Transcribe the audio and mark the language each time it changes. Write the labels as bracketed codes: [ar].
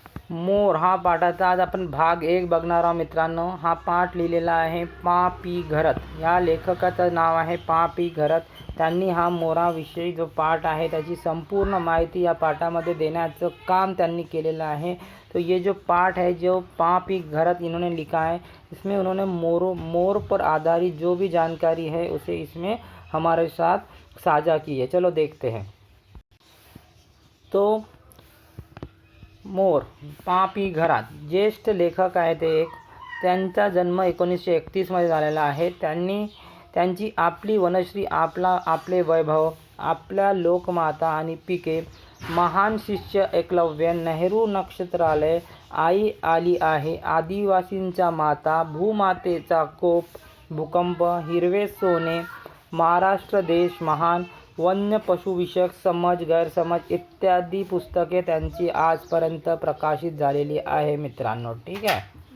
[mr] मोर हा पाठाचा आज आपण भाग 1 बघणार आहोत मित्रांनो। हा पाठ लिहिलेला आहे पा पी घरत। या लेखकाचं नाव आहे पा पी घरत। त्यांनी हा मोराविषयी जो पाठ आहे त्याची संपूर्ण माहिती या पाठामध्ये देण्याचं काम त्यांनी केलेलं है। [hi] तो ये जो पाठ है जो पा पी घरत इन्होंने लिखा है, इसमें उन्होंने मोर पर आधारित जो भी जानकारी है उसे इसमें हमारे साथ साझा की है। चलो देखते हैं। [mr] तो मोर पा पी घरात ज्येष्ठ लेखक आहेत एक। त्यांचा जन्म 1931 मध्ये झालेला आहे। त्यांची आपली वनश्री, आपले वैभव, आपल्या लोकमाता आणि पिके, महान शिष्य एकलव्य, नेहरू नक्षत्रालय, आई आली आहे, आदिवासींचा माता, भूमातेचा कोप, भूकंप, हिरवे सोने, महाराष्ट्र देश महान, वन्य पशुविषयक समज गैरसमज इत्यादी पुस्तके त्यांची आजपर्यंत प्रकाशित झालेली आहे मित्रांनो। ठीक आहे।